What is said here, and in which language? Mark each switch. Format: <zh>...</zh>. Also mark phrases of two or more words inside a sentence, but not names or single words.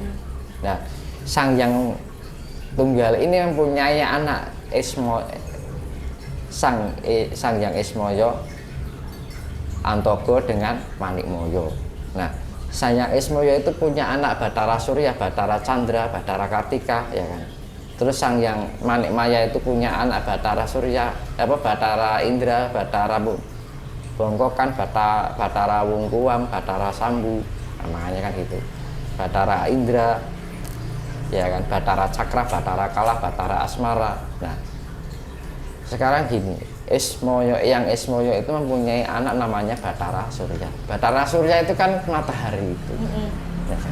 <id>Nah, Sang Yang Tunggal ini mempunyai anak Sang Yang Ismoyo Antogo dengan Manikmoyo. Nah, Sang Yang Ismoyo itu punya anak Batara Surya, Batara Chandra, Batara Kartika, ya kan. Terus Sang Yang Manikmaya itu punya anak Batara Surya, Batara Indra, Batara Bongkokan, Batara Wungkuam, Batara Sambu, namanya kan gitu. Batara Indra, ya kan, Batara Cakra, Batara Kalah, Batara Asmara. Nah, sekarang gini, Yang Ismoyo itu mempunyai anak namanya Batara Surya. Batara Surya itu kan matahari itu. Ya kan?</id>